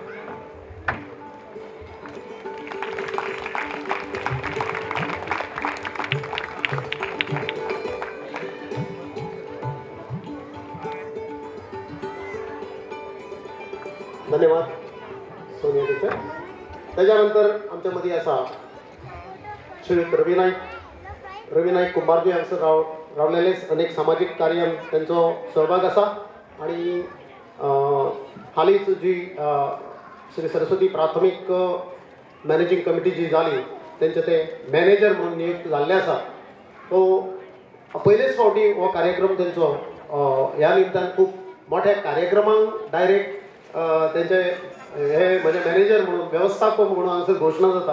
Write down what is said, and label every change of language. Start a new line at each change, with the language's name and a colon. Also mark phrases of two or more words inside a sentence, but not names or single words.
Konkani: धन्यवाद सोनिया टीचर. त्याच्यानंतर आमच्या मध्ये असा श्रीयुत रवी नाईक कुंभारजी हांगसर रावलेलेच अनेक सामाजिक कार्यांत त्यांचो सहभाग आसा आणि हालींच जी श्री सरस्वती प्राथमीक
English: managing committee
Konkani: जी जाली तेंचे ते मॅनेजर म्हणून नियुक्त जाल्ले आसा. तो पयलेच फावटी हो कार्यक्रम तेंचो ह्या निमतान खूब मोठ्या कार्यक्रमांक डायरेक्ट तेंचे हे म्हणजे मॅनेजर म्हणून व्यवस्थापक म्हणून हांगसर घोशणा जाता.